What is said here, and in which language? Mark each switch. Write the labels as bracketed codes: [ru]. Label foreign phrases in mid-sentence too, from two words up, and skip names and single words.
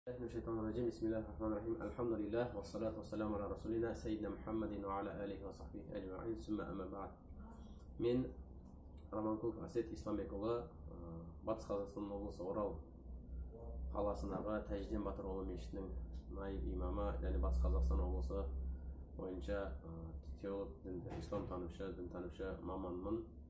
[ar] من الشيطان الرجيم بسم الله الرحمن الرحيم الحمد لله والصلاة والسلام على رسولنا سيدنا محمد وعلى آله وصحبه أجمعين ثم أما بعد. [kk] Мен Романкулов Асет Исламбекұлы, Батыс Қазақстан облысы Орал қаласындағы Тәжден Батыр ұлы мешітінің наиб имамы және Батыс Қазақстан облысы бойынша теолог, ислам танушы, дін танушы маманмын.